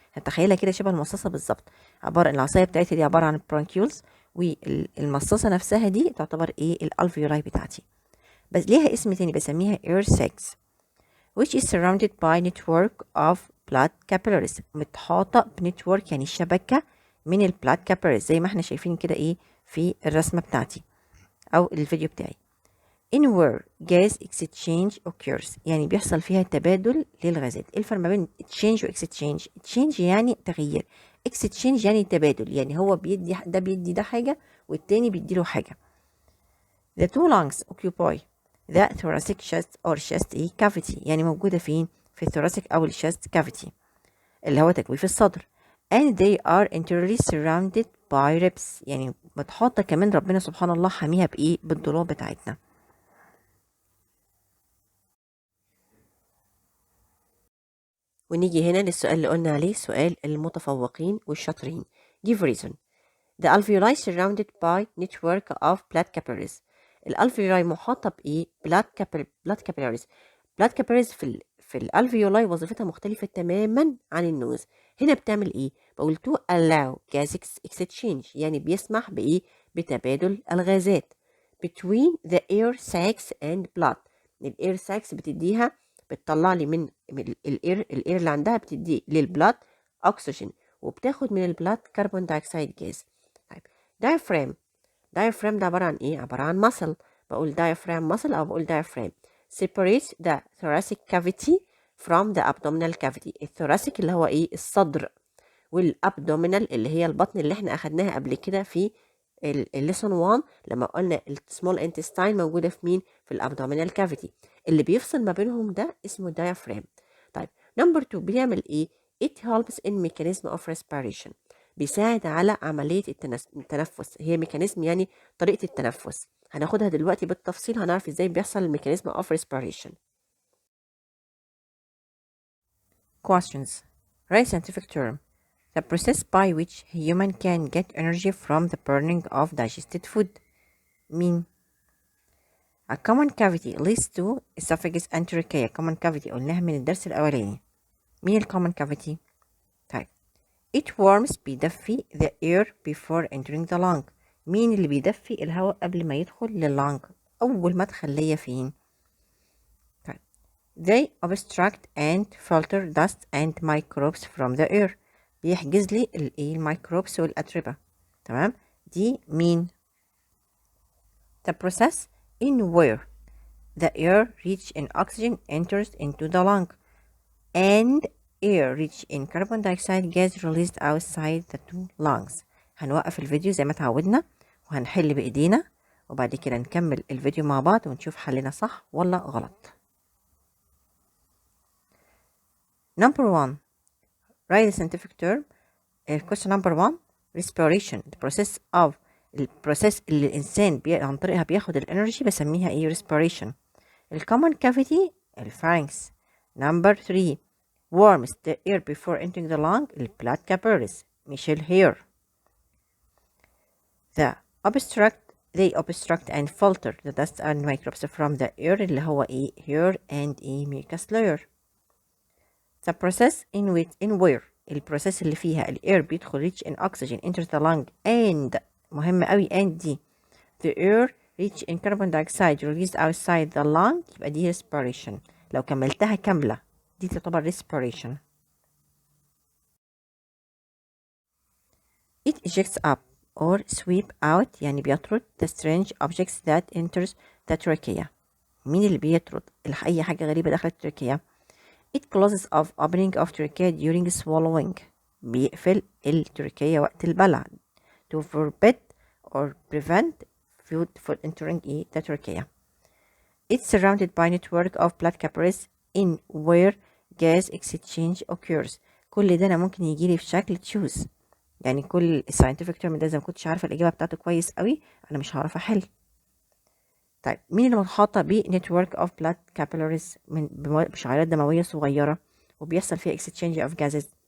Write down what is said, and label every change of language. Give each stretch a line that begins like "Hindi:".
Arabic: هتخيلها كده شبه المصاصة بالظبط، عبارة العصاية بتاعتها دي عبارة عن bronchioles، والمصاصة نفسها دي تعتبر ايه؟ الالفيولاي بتاعتي. بس ليها اسم تاني بسميها
English: air sacs which is surrounded by network of blood capillaries،
Arabic: متحاطة بنتورك يعني شبكة من البلاد capillaries، زي ما احنا شايفين كده ايه في الرسمة بتاعتي او الفيديو بتاعي.
English: in where gas exchange occurs،
Arabic: يعني بيحصل فيها تبادل للغازات. ايه الفرق ما بين exchange و exchange؟ exchange يعني تغيير، exchange يعني تبادل، يعني هو بيدي ده حاجة والتاني بيديله حاجة.
English: the two lungs occupy the thoracic chest or chest cavity،
Arabic: يعني موجودة فين؟ في الثوراسيك أو الشست cavity اللي هو تجويف الصدر.
English: and they are entirely surrounded by ribs،
Arabic: يعني متحاطة كمان ربنا سبحان الله حاميها بإيه؟ بالضلوع بتاعتنا. ونيجي هنا للسؤال اللي قلنا عليه، سؤال المتفوقين والشاطرين.
English: give reason. The alveoli surrounded by network of blood capillaries.
Arabic: الالفيولاي محاطة بإيه؟ blood capillaries. blood capillaries في الالفيولاي وظيفتها مختلفة تماما عن النوز. هنا بتعمل إيه؟ بقول
English: to allow gas exchange،
Arabic: يعني بيسمح بإيه؟ بتبادل الغازات
English: between the air sacs and blood.
Arabic: الاير sacs بتطلع لي من الاير اللي عندها، بتدي للبلاد اكسجين، وبتاخد من البلاد كربون دايوكسيد جاز. طيب diaphragm ده عبارة عن ايه؟ عبارة عن muscle.
English: بقول diaphragm muscle
Arabic: او بقول
English: diaphragm separates the thoracic cavity from the abdominal cavity.
Arabic: الثوراسيك اللي هو ايه؟ الصدر، والابدومينال اللي هي البطن اللي احنا اخدناها قبل كده في الليسون 1 لما قلنا السمول انتستاين موجودة في مين؟ في الابدومينال كافيتي. اللي بيفصل ما بينهم ده اسمه diaphragm. طيب نمبر 2 بيعمل ايه؟
English: It helps in mechanism of respiration.
Arabic: بيساعد على عملية التنفس. هي ميكانيزم يعني طريقة التنفس. هناخدها دلوقتي بالتفصيل، هنعرف ازاي بيحصل الميكانيزم of respiration.
English: Questions. Write scientific term. The process by which human can get energy from the burning of digested food. mean. A common cavity leads to esophagus and trachea.
Arabic: Common cavity قلناها من الدرس الأولاني.
English: مين common cavity؟ طيب. It warms بيدفي the air before entering the lung.
Arabic: مين اللي بيدفي الهواء قبل ما يدخل لللنج؟ أول مدخل ليا فين؟ طيب.
English: They obstruct and filter dust and microbes from the air.
Arabic: بيحجز لي الميكروبس والأتربة. تمام؟ دي مين؟
English: The process in where the air rich in oxygen enters into the lung and air rich in carbon dioxide gas released outside the two lungs.
Arabic: هنوقف الفيديو زي ما تعودنا وهنحل بإيدينا وبعد كده نكمل الفيديو مع بعض ونشوف حلنا صح ولا غلط.
English: Number 1. Write the scientific term. Question number 1. Respiration.
Arabic: البروسيس اللي الإنسان عن طريقها بياخد الانرجي بسميها ايه؟ respiration. الcommon cavity الفارنكس.
English: Number 3. warms the air before entering the lung blood capillaries
Arabic: مش الهير.
English: They obstruct and filter the dust and microbes from the air
Arabic: اللي هو ايه؟
English: hair and a mucus layer. The process in where
Arabic: البروسيس اللي فيها الاير بيدخل
English: rich in oxygen enters the lung and
Arabic: مهم قوي
English: and دي the air rich in carbon dioxide released outside the lung
Arabic: يبقى دي
English: respiration.
Arabic: لو كملتها كاملة دي تعتبر respiration.
English: It ejects up or sweep out
Arabic: يعني بيطرد
English: the strange objects that enters the trachea.
Arabic: مين اللي بيطرد أي حاجة غريبة داخل التراكية؟
English: It closes off opening of trachea
Arabic: during swallowing. بيقفل التراكية وقت البلع
English: to forbid or prevent food from entering the trachea. It's surrounded by a network of blood capillaries in where gas exchange occurs.
Arabic: كل ده أنا ممكن يجيلي في شكل choose. يعني كل scientific term ده إذا ما كنتش عارفة الإجابة بتاعته كويس قوي أنا مش هعرف أحل. طيب مين اللي محاطة ب
English: network of blood capillaries
Arabic: بشعيرات دموية صغيرة وبيحصل فيها
English: exchange of gases.